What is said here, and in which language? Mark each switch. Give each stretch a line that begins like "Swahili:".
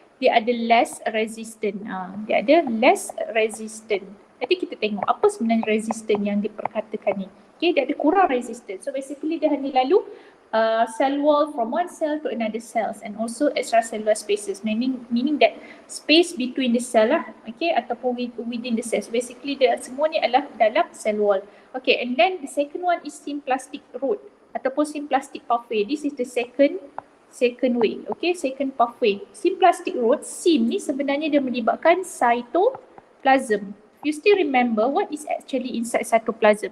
Malay: Dia ada
English: less resistant.
Malay: Dia ada less resistant. Nanti kita tengok apa sebenarnya resistant yang diperkatakan ni. Okay, dia ada kurang resistant.
English: So basically
Malay: dia hanya lalu
English: cell wall from one cell to another cells and also extracellular spaces, meaning that space between the cell lah, okay,
Malay: ataupun
English: within the cells.
Malay: Basically dia semua ni adalah dalam cell wall.
English: Okay, and then the second one is symplastic root
Malay: ataupun
English: symplastic pathway. This is the second way, okay, second pathway.
Malay: Symplastic root, sim ni sebenarnya dia melibatkan cytoplasm.
English: You still remember what is actually inside cytoplasm?